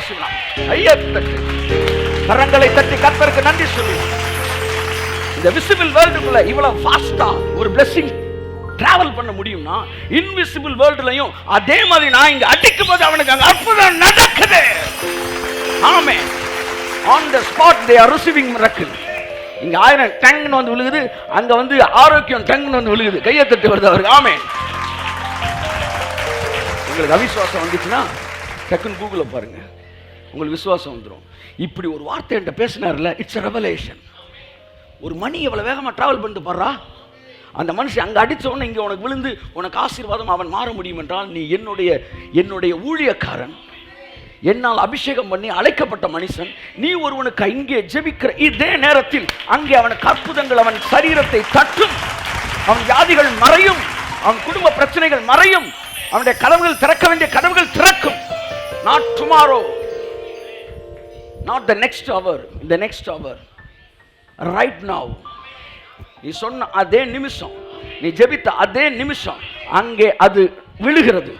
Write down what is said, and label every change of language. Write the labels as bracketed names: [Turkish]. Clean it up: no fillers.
[Tamil] சொல்லலாம், கையெழுத்து. கரங்களை தட்டி கர்த்தருக்கு நன்றி சொல்லுவோம். இந்த விசிபிள் வேர்ல்டுக்குள்ள இவ்வளவு ஃபாஸ்டா ஒரு பிளெஸிங் டிராவல் பண்ண முடியும்னா, இன்விசிபிள் வேர்ல்டுலையும் அதே மாதிரி நான் இங்க அடிக்கும் போது அவனுக்கு அங்க அற்புதம் நடக்குது. ஆமென். [English] On the spot they are receiving miracle. [Tamil] இங்க 1000 டங்னு வந்து விழுகுது, அங்க வந்து ஆரோக்கியம் டங்னு வந்து விழுகுது. கையை தட்டி வருது அவருக்கு. ஆமென். உங்களுக்கு அவிசுவாசம் வந்துச்சுன்னா டக்குன்னு கூகுளில் பாருங்க, உங்களுக்கு விசுவாசம் வந்துடும். இப்படி ஒரு வார்த்தை என்கிட்ட பேசினார்ல, [English] It's revelation. [Tamil] ஒரு மணி எவ்வளோ வேகமாக ட்ராவல் பண்ணிட்டு பாடுறா. அந்த மனுஷன் அங்கே அடித்தவொடனே இங்கே உனக்கு விழுந்து உனக்கு ஆசீர்வாதம் அவன் மாற முடியும் என்றால், நீ என்னுடைய ஊழியக்காரன், என்னால் அபிஷேகம் பண்ணி அழைக்கப்பட்ட மனுஷன், நீ ஒருவனுக்கு இங்கே ஜெபிக்கிற இதே நேரத்தில் அங்கே அவனுக்கு அற்புதங்கள் அவன் சரீரத்தை தட்டும், அவன் வியாதிகள் மறையும், அவன் குடும்ப பிரச்சனைகள் மறையும், அவனுடைய கதவுகள் திறக்க வேண்டிய கதவுகள் திறக்கும். [English] Not tomorrow, not the next hour, the next hour, right now. [Tamil] நீ சொன்ன அதே நிமிஷம், நீ ஜெபித்த அதே நிமிஷம் அங்கே அது விழுகிறது.